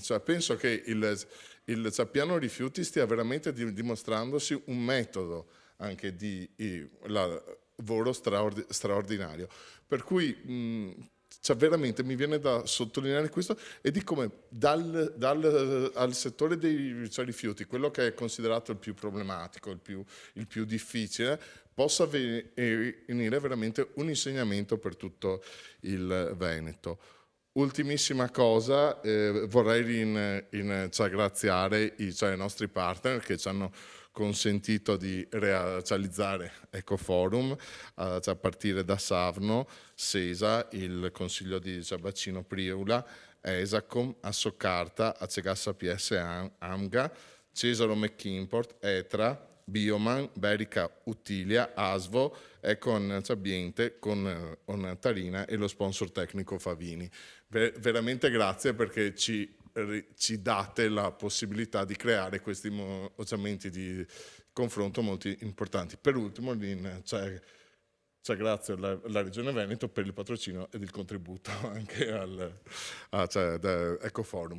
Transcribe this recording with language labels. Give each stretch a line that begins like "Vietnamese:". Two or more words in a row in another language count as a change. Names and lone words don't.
Italian: Penso che il piano rifiuti stia veramente dimostrandosi un metodo anche di lavoro straordinario, per cui veramente mi viene da sottolineare questo, e di come al settore dei rifiuti, quello che è considerato il più problematico, il più difficile, possa venire veramente un insegnamento per tutto il Veneto. Ultimissima cosa, vorrei ringraziare i nostri partner che ci hanno consentito di realizzare Ecoforum, a partire da Sarno, Sesa, il Consiglio di Bacino Priula, Esacom, Assoccarta, Acegassa PS Amga, Cesaro McImport, Etra, Bioman, Berica Utilia, Asvo, Econ Ambiente con Tarina e lo sponsor tecnico Favini. Veramente grazie perché ci date la possibilità di creare questi momenti di confronto molto importanti. Per ultimo, grazie alla Regione Veneto per il patrocinio ed il contributo anche da Ecoforum.